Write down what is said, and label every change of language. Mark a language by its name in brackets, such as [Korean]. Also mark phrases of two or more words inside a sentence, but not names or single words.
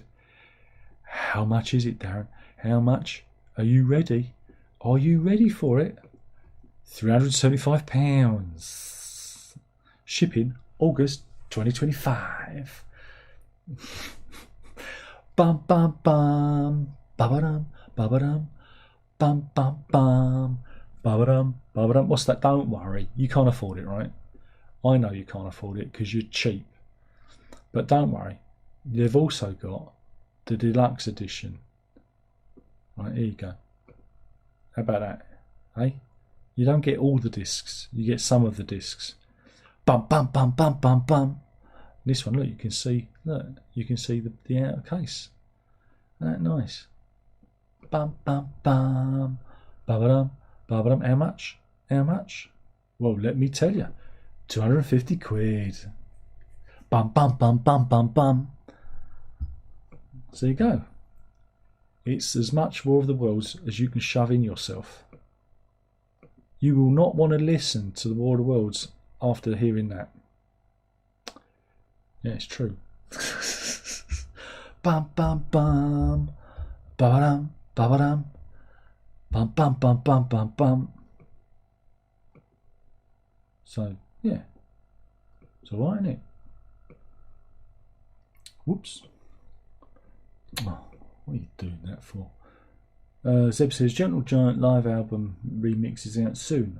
[English] How much is it, Darren? How much? Are you ready? Are you ready for it? £375. Shipping August 2025. Bum bum bum. Ba-ba-dum. Ba-ba-dum. Bum bum bum. Ba-ba-dum, ba-ba-dum. What's that? Don't worry, you can't afford it, right? I know you can't afford it because you're cheap. But don't worry, they've also got the deluxe edition. Right, here you go. How about that? Hey? You don't get all the discs, you get some of the discs. Bum bum bum bum bum bum. This one, look, you can see the outer case. Isn't that nice? Bum bum bum. Ba-ba-dum. Ba-ba-dum. How much? How much? Well, let me tell you. 250 quid. Bum bum bum bum bum bum. So there you go. It's as much War of the Worlds as you can shove in yourself. You will not want to listen to the War of the Worlds after hearing that. Yeah, it's true. Bum bum bum. Ba-ba-dum. Ba-ba-dum. Bum bum bum bum bum bum. So yeah, it's alright, isn't it? Whoops. Oh, what are you doing that for? Zeb says Gentle Giant live album remix is out soon.